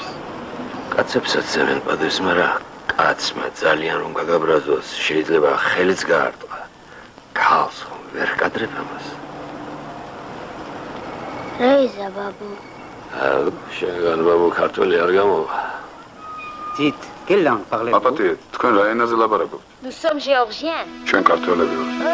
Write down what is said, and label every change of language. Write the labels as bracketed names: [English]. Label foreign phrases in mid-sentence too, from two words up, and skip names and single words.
[Georgian] კაცებსაც ცემენ პატივს, მაგრამ კაცმა ძალიან რომ გაგაბრაზოს, შეიძლება ხელიც გაარტყა. ქალს ხომ ვერ კადრებ ამას. რეიზა ბაბუ. შენგან ბაბუ ქართველი არ გამოვა. [French] Dites, quelle langue parlez-vous? [Georgian] აპატიე, თქვენ რა ენაზე ლაპარაკობთ? [French] Nous sommes géorgiens. [Georgian] ჩვენ ქართველები ვართ.